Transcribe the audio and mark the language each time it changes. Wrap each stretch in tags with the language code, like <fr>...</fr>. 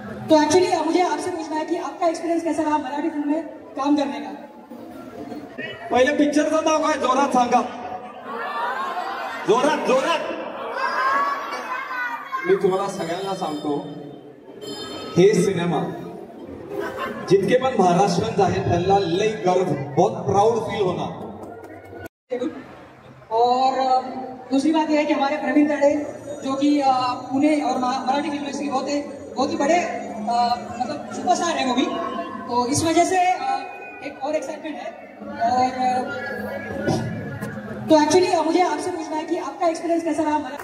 <hi>तो एक्चुअली मुझे आपसे पूछना है कि आपका एक्सपीरियंस कैसा रहा मराठी फिल्म में काम करने का?</hi> <mr>पहिले पिक्चरचं नाव काय, जोरात सांगा, जोरात जोरात. मी तुम्हाला सगळ्यांना सांगतो, हे सिनेमा जितके पण महाराष्ट्रीयन आहेत त्यांना लई गर्व,</mr> <hi>बहुत प्राउड फील होना. और दूसरी बात यह है कि हमारे प्रवीण तरडे जो कि पुणे और मराठी फिल्म इंडस्ट्री बहुत ही बड़े मतलब सुपरस्टार है वो भी, तो इस वजह से एक और एक्साइटमेंट है. और तो एक्चुअली मुझे आपसे पूछना है कि आपका एक्सपीरियंस कैसा रहा?</hi>